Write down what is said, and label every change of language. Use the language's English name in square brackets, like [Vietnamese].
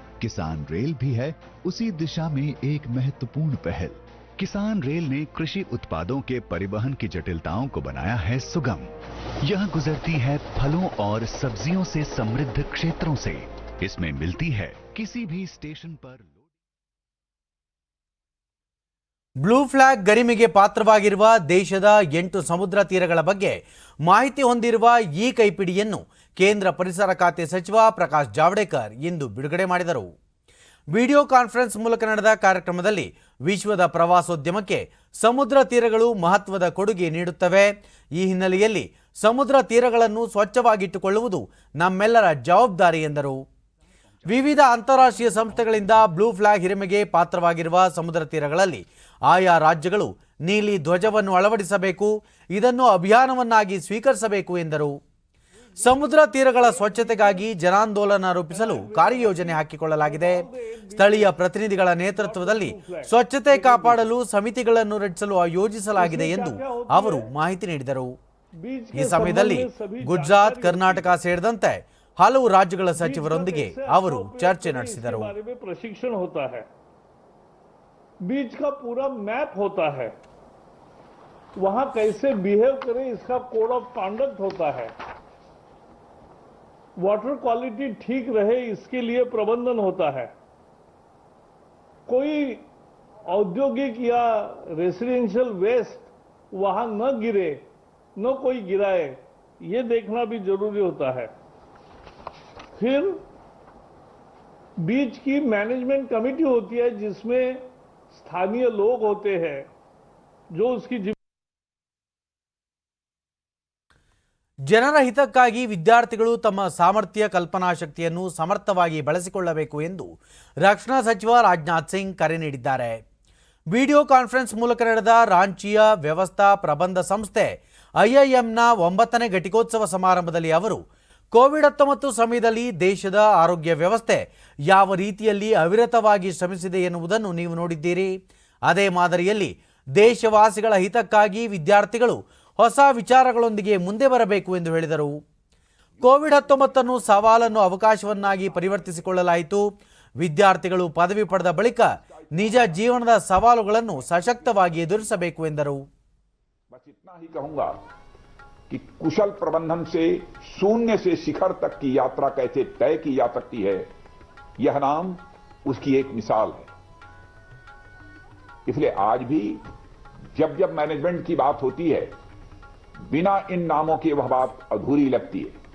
[Hindi] किसान रेल भी है उसी दिशा में एक महत्वपूर्ण पहल। किसान रेल ने कृषि उत्पादों के परिवहन की जटिलताओं को बनाया है सुगम। यह गुजरती है फलों और सब्जियों से समृद्ध क्षेत्रों से। इसमें मिलती है किसी भी स्टेशन पर। [Kannada] ಬ್ಲೂ ಫ್ಲಾಗ್ ಗರಿಮೆಗೆ ಪಾತ್ರವಾಗಿರುವ ದೇಶದ 8 ಸಮುದ್ರ ತೀರಗಳ ಬಗ್ಗೆ ಮಾಹಿತಿ ಹೊಂದಿರುವ ಈ ಕೈಪಿಡಿಯನ್ನು ಕೇಂದ್ರ ಪರಿಸರ ಖಾತೆ ಸಚಿವ ಪ್ರಕಾಶ್ ಜಾವಡೇಕರ್ ಇಂದು ಬಿಡುಗಡೆ ಮಾಡಿದರು. ವಿಡಿಯೋ ಕಾನ್ಫರೆನ್ಸ್ ಮೂಲಕ ನಡೆದ ಕಾರ್ಯಕ್ರಮದಲ್ಲಿ ವಿಶ್ವದ ಪ್ರವಾಸೋದ್ಯಮಕ್ಕೆ ಸಮುದ್ರ ತೀರಗಳು ಮಹತ್ವದ ಕೊಡುಗೆ ನೀಡುತ್ತವೆ. ಈ ಹಿನ್ನೆಲೆಯಲ್ಲಿ ಸಮುದ್ರ ತೀರಗಳನ್ನು ಸ್ವಚ್ಛವಾಗಿಟ್ಟುಕೊಳ್ಳುವುದು ನಮ್ಮೆಲ್ಲರ ಜವಾಬ್ದಾರಿ ಎಂದರು. ವಿವಿಧ ಅಂತಾರಾಷ್ಟ್ರೀಯ ಸಂಸ್ಥೆಗಳಿಂದ ಬ್ಲೂ ಫ್ಲಾಗ್ ಹಿರಿಮೆಗೆ ಪಾತ್ರವಾಗಿರುವ ಸಮುದ್ರ ತೀರಗಳಲ್ಲಿ ಆಯಾ ರಾಜ್ಯಗಳು ನೀಲಿ ಧ್ವಜವನ್ನು ಅಳವಡಿಸಬೇಕು. ಇದನ್ನು ಅಭಿಯಾನವನ್ನಾಗಿ ಸ್ವೀಕರಿಸಬೇಕು ಎಂದರು. ಸಮುದ್ರ ತೀರಗಳ ಸ್ವಚ್ಛತೆಗಾಗಿ ಜನಾಂದೋಲನ ರೂಪಿಸಲು ಕಾರ್ಯಯೋಜನೆ ಹಾಕಿಕೊಳ್ಳಲಾಗಿದೆ. ಸ್ಥಳೀಯ ಪ್ರತಿನಿಧಿಗಳ ನೇತೃತ್ವದಲ್ಲಿ ಸ್ವಚ್ಛತೆ ಕಾಪಾಡಲು ಸಮಿತಿಗಳನ್ನು ರಚಿಸಲು ಯೋಜಿಸಲಾಗಿದೆ ಎಂದು ಅವರು ಮಾಹಿತಿ ನೀಡಿದರು. ಈ ಸಮಯದಲ್ಲಿ ಗುಜರಾತ್, ಕರ್ನಾಟಕ ಸೇರಿದಂತೆ ಹಲವು ರಾಜ್ಯಗಳ ಸಚಿವರೊಂದಿಗೆ ಅವರು ಚರ್ಚೆ ನಡೆಸಿದರು. [Hindi] प्रशिक्षण होता है, बीच का पूरा मैप होता है वहां कैसे बिहेव करें इसका कोड ऑफ कॉन्डक्ट होता है। वाटर क्वालिटी ठीक रहे इसके लिए प्रबंधन होता है। कोई औद्योगिक या रेसिडेंशियल वेस्ट वहां न गिरे, न कोई गिराए, ये देखना भी जरूरी होता है। फिर बीच की मैनेजमेंट कमेटी होती है जिसमें स्थानीय लोग होते हैं जो उसकी [Kannada] ಜನರ ಹಿತಕ್ಕಾಗಿ ವಿದ್ಯಾರ್ಥಿಗಳು ತಮ್ಮ ಸಾಮರ್ಥ್ಯ ಕಲ್ಪನಾ ಶಕ್ತಿಯನ್ನು ಸಮರ್ಥವಾಗಿ ಬಳಸಿಕೊಳ್ಳಬೇಕು ಎಂದು ರಕ್ಷಣಾ ಸಚಿವ ರಾಜನಾಥ್ ಸಿಂಗ್ ಕರೆ ನೀಡಿದ್ದಾರೆ. ವಿಡಿಯೋ ಕಾನ್ಫರೆನ್ಸ್ ಮೂಲಕ ನಡೆದ ರಾಂಚಿಯ ವ್ಯವಸ್ಥಾ ಪ್ರಬಂಧ ಸಂಸ್ಥೆ ಐಐಎಂನ 9ನೇ ಘಟಿಕೋತ್ಸವ ಸಮಾರಂಭದಲ್ಲಿ ಅವರು ಕೋವಿಡ್-19 ಸಮಯದಲ್ಲಿ ದೇಶದ ಆರೋಗ್ಯ ವ್ಯವಸ್ಥೆ ಯಾವ ರೀತಿಯಲ್ಲಿ ಅವಿರತವಾಗಿ ಶ್ರಮಿಸಿದೆ ಎನ್ನುವುದನ್ನು ನೀವು ನೋಡಿದ್ದೀರಿ. ಅದೇ ಮಾದರಿಯಲ್ಲಿ ದೇಶವಾಸಿಗಳ ಹಿತಕ್ಕಾಗಿ ವಿದ್ಯಾರ್ಥಿಗಳು ಹೊಸ ವಿಚಾರಗಳೊಂದಿಗೆ ಮುಂದೆ ಬರಬೇಕು ಎಂದು ಹೇಳಿದರು. ಕೋವಿಡ್-19 ಸವಾಲನ್ನು ಅವಕಾಶವನ್ನಾಗಿ ಪರಿವರ್ತಿಸಿಕೊಳ್ಳಲಾಯಿತು. ವಿದ್ಯಾರ್ಥಿಗಳು ಪದವಿ ಪಡೆದ ಬಳಿಕ ನಿಜ ಜೀವನದ ಸವಾಲುಗಳನ್ನು ಸಶಕ್ತವಾಗಿ ಎದುರಿಸಬೇಕು ಎಂದರು. [Hindi] बस इतना ही कहूंगा कि कुशल प्रबंधन से शून्य से शिखर तक की यात्रा कैसे तय की जा सकती है, यह नाम उसकी एक मिसाल है. इसलिए आज भी जब जब मैनेजमेंट की बात होती है, बिना इन नामों के वह बात अधूरी लगती है.